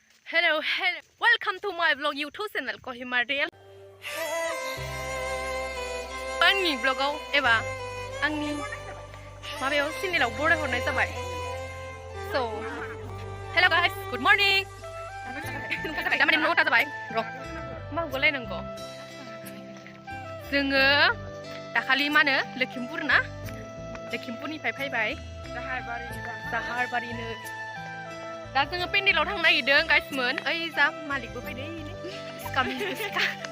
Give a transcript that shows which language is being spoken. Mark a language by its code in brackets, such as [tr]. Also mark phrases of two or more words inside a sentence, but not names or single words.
[en] Hello, welcome to my vlog YouTube channel Kohima Real. [brx] आंनि ब्लगाव एबा आंनि माबायाव चेनेलाव बराय हरनाय जाबाय. [en] So, hello guys, good morning. [brx] Namanya nota जाबाय. र' मा गलायनांगौ. जोङो दाखालि मा होनो लखिमपुर ना? लखिमपुरनिफ्राय फैबाय. जाहारबारिनो. दा जोङो पेन्डेलाव थांनो नागिरदों गाइसमोन. ओइ जा मालिकबो फैदों सिखा.